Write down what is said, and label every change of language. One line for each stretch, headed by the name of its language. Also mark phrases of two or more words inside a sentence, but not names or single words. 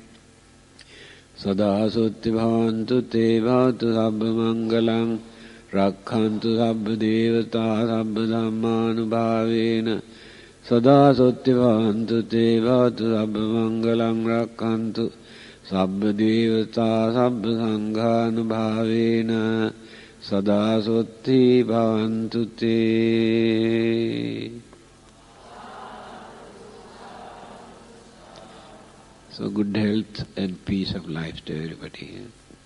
Pali: sada sutti bhavantu te bhavatu sabba mangalang rakhantu sabba devata sabba dhammanubhavena Sada sotti bhavantu te bhavatu sabba mangalang rakhantu sabba devata sabba sanghanubhavena sada sotti bhavantu te.
English: So good health and peace of life to everybody.